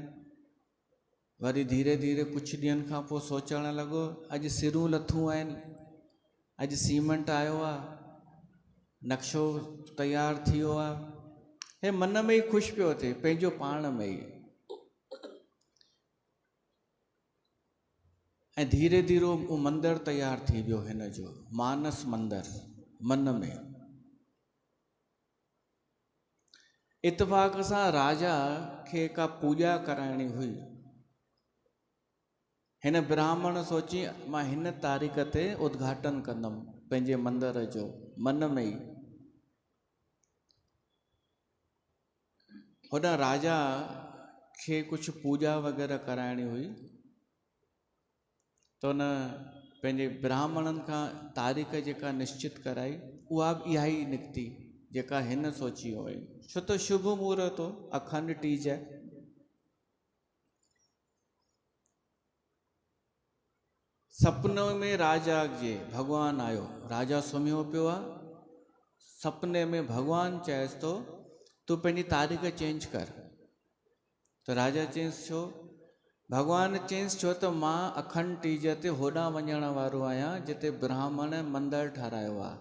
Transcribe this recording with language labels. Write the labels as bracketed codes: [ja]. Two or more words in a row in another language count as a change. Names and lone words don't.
[sd] वरी धीरे धीरे कुझु ॾींहंनि खां पोइ सोचणु लॻो अॼु सिरूं लथूं आहिनि, अॼु सीमेंट आयो आहे, नक्शो तयारु थी वियो आहे। हे मन में ई ख़ुशि पियो थिए, पंहिंजो पाण में ई। ऐं धीरे धीरे उहो मंदरु तयारु थी वियो, हिन जो मानस मंदरु मन में। इतफ़ाक़ सां राजा खे का पूॼा कराइणी हुई। हिन ब्राह्मण सोची मां हिन तारीख़ ते उद्घाटन कंदुमि पंहिंजे मंदर जो, मन में ई। हुन राजा खे कुझु पूॼा वग़ैरह कराइणी हुई। त हुन पंहिंजे ब्राह्मणनि खां तारीख़ जेका निश्चित कराई, उहा बि इहा ई निकिती जेका हिन सोची हुई। छो त शुभ मुहूर्त हो, अखंड टीज। सपने में राजा जे भॻवानु आयो, राजा सुम्हियो पियो आहे। सपने में भॻवानु चएसि थो तूं पंहिंजी तारीख़ चेंज कर। त राजा चएसि छो? भॻवानु चएसि छो त मां अखंड टीज ते होॾां वञण वारो आहियां जिते ब्राह्मण मंदरु ठारायो आहे।